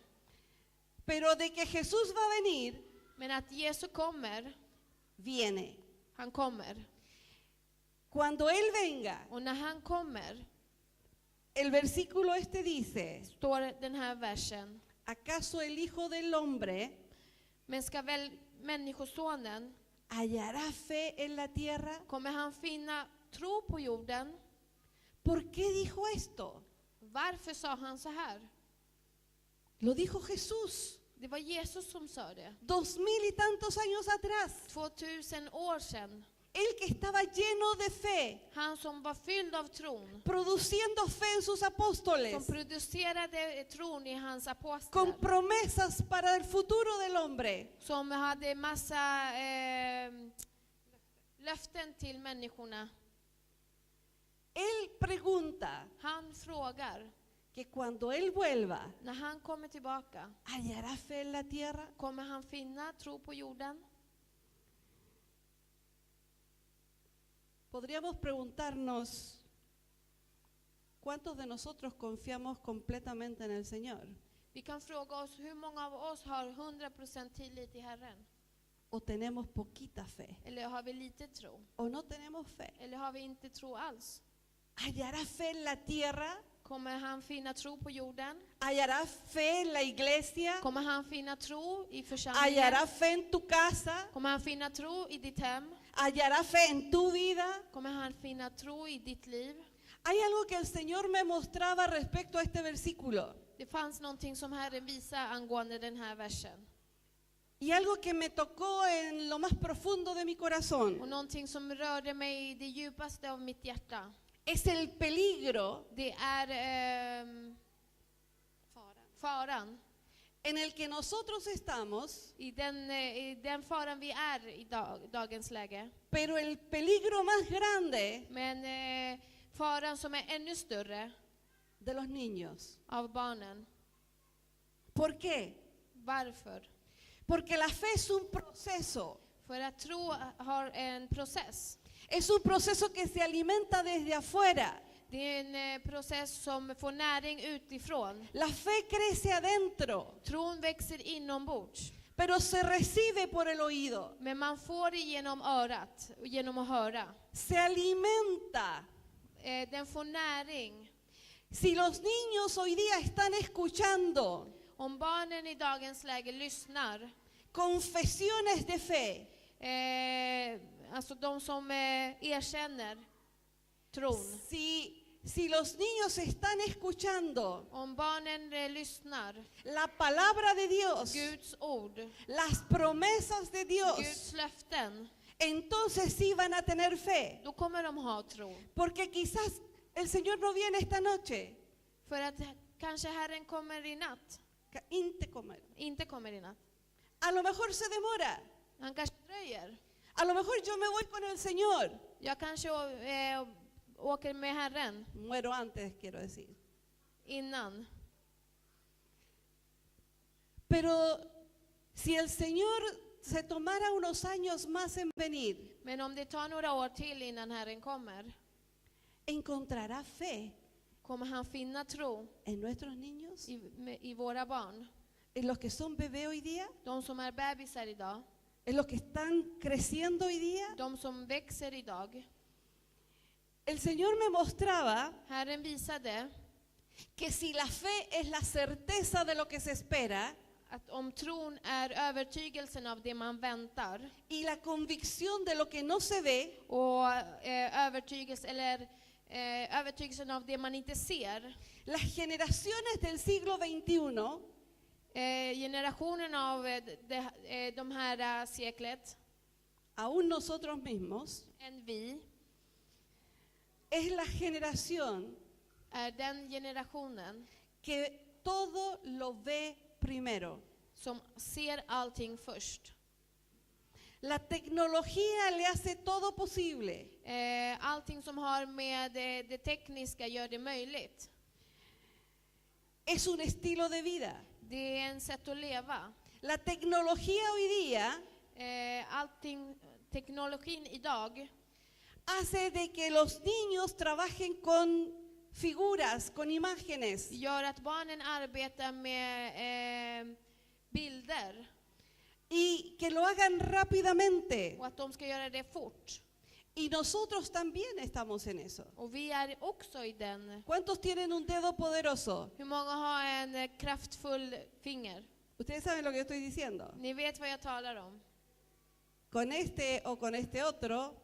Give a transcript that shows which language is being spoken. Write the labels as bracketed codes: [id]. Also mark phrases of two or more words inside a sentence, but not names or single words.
[es] pero de que Jesús va a venir, [sv] Men att Jesus kommer, [es] viene. [sv] han kommer. [es] Cuando Él venga, [sv] Och när han kommer, [es] el versículo este dice, [sv] står den här versen: [es] ¿acaso el Hijo del Hombre [sv] men ska väl Människosonen, [es] hallará fe en la tierra? [sv] kommer han finna tro på jorden? [es] ¿Por qué dijo esto? [sv] Varför sa han så här? [es] Lo dijo Jesús, [sv] Det var Jesus som sa det. [es] 2000 y tantos años atrás. [sv] 2000 år sedan. [es] Él que estaba lleno de fe, [sv] Han som var fylld av tron, [es] produciendo fe en sus apóstoles, [sv] som producerade tron i hans [es] con [sv] apostlar, [es] promesas para el futuro del hombre. [sv] som hade massa löften till människorna. [es] Él pregunta [sv] Han frågar, [es] que cuando Él vuelva, [sv] när han kommer tillbaka, [es] ¿hallará fe en la tierra? [sv] kommer han finna tro på jorden? [es] Podríamos preguntarnos, ¿cuántos de nosotros confiamos completamente en el Señor? [sv] Vi kan fråga oss hur många av oss har 100% tillit till Herren? [es] ¿O tenemos poquita fe? [sv] Eller har vi lite tro? [es] ¿O no tenemos fe? [sv] Eller har vi inte tro alls? [es] ¿Hallará fe en la tierra? [sv] Kommer han finna tro på jorden? [es] ¿Hallará fe en la iglesia? [sv] Kommer han finna tro i församlingen? [es] ¿Hallará fe en tu casa? [sv] Kommer han finna tro i ditt hem? [es] ¿Hallará fe en tu vida? [sv] Kommer han finna tro i ditt liv? [es] Hay algo que el Señor me mostraba respecto a este versículo. [sv] Det fanns någonting som Herren visar angående den här versen. [es] Y algo que me tocó en lo más profundo de mi [sv] Och [es] corazón. [sv] någonting som rörde mig i det djupaste av mitt hjärta. [es] Es el peligro [sv] Det är faran. [es] en el que nosotros estamos, [sv] I den faran vi är i dagens läge. [es] pero el peligro más grande [sv] Men faran som är ännu större [es] de los niños. [sv] av barnen. [es] ¿Por qué? [sv] Varför? [es] Porque la fe es un proceso. [sv] För att tro har en process. [es] Es un proceso que se alimenta desde afuera. [sv] Det är en process som får näring utifrån. [es] La fe crece adentro, [sv] Tron växer inombords. [es] pero se recibe por el oído. [sv] Men man får det genom örat och genom att höra. [es] Se alimenta. [sv] Den får näring. [es] Si los niños hoy día están escuchando [sv] Om barnen i dagens läge lyssnar, [es] confesiones de fe, [sv] alltså de som erkänner tron. [es] si los niños están escuchando [sv] Om barnen lyssnar, [es] la palabra de Dios, [sv] Guds ord, [es] las promesas de Dios, [sv] Guds löften, [es] entonces sí van a tener fe. [sv] då kommer de ha tro. [es] Porque quizás el Señor no viene esta noche. [sv] För att kanske Herren kommer i natt. Inte kommer i natt. [es] A lo mejor se demora. [sv] Han kanske dröjer. [es] A lo mejor yo me voy con el Señor. [sv] Jag kanske åker med Herren [es] Muero antes, quiero decir. [sv] innan. [es] Pero si el Señor se tomara unos años más en venir, [sv] Men om det tar några år till innan Herren kommer, [es] encontrará fe [sv] kommer han finna tro [es] en nuestros niños, [sv] i våra barn. [es] en los que son bebés hoy día, [sv] De som är bebisar idag, [es] en los que están creciendo hoy día. [sv] de som växer idag. [es] El Señor me mostraba [sv] Herren visade [es] que si la fe es la certeza de lo que se espera [sv] att om tron är övertygelsen av det man väntar [es] y la convicción de lo que no se ve, [sv] och övertygelsen av det man inte ser. [es] las generaciones del siglo XXI [sv] Generationen av de här seklet, [es] aún nosotros mismos, [sv] än vi, [es] es la generación [sv] är den generationen [es] que todo lo ve primero. [sv] som ser allting först. [es] La tecnología le hace todo posible. [sv] Allting som har med det tekniska gör det möjligt. [es] Es un estilo de vida. [sv] Det är en sätt att leva. [es] La tecnología hoy día [sv] Teknologin idag [es] hace de que los niños trabajen con figuras, con imágenes. [sv] gör att barnen arbetar med bilder [es] Y que lo hagan rápidamente. [sv] och att de ska göra det fort. [es] Y nosotros también estamos en eso. [sv] Och vi är också i den. [es] ¿Cuántos tienen un dedo poderoso? [sv] Hur många har en kraftfull finger? [es] Ustedes saben lo que estoy diciendo. [sv] Ni vet vad jag talar om. [es] Con este o con este otro